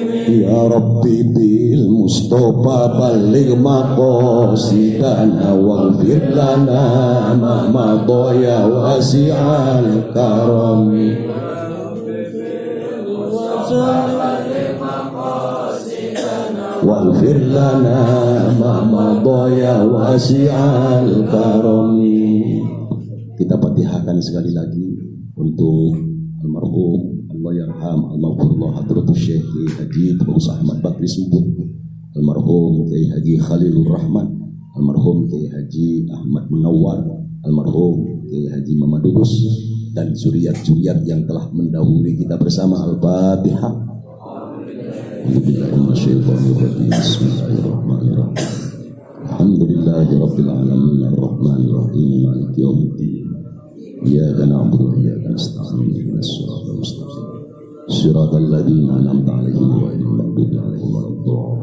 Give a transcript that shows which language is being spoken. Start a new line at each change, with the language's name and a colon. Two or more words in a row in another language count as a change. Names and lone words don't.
Arabic: يا ربي بالمصطفى بلغ مقاصدنا واغفر لنا ما مضى يا واسع الكرم. واغفر لنا ما مضى يا واسع الكرم.
Indonesian: Kita fatihahkan sekali lagi untuk almarhum
Arabic: الله يرحم المغفور له
Indonesian: Hadratus Syekh Kiai Haji Bagus Ahmad Bakri Semput, almarhum Kiai Haji Khalilur Rahman, almarhum Kiai Haji Ahmad Munawwar, almarhum Kiai Haji Muhammad Dubus, dan zuriat-zuriat yang telah mendahului kita bersama. Al-Fatihah.
Arabic: بسم الله الرحمن الرحيم. الحمد لله رب العالمين الرحمن الرحيم مالك يوم الدين. إياك نعبد وإياك نستعين اهدنا الصراط المستقيم صراط الذين أنعمت عليهم غير المغضوب عليهم ولا الضالين.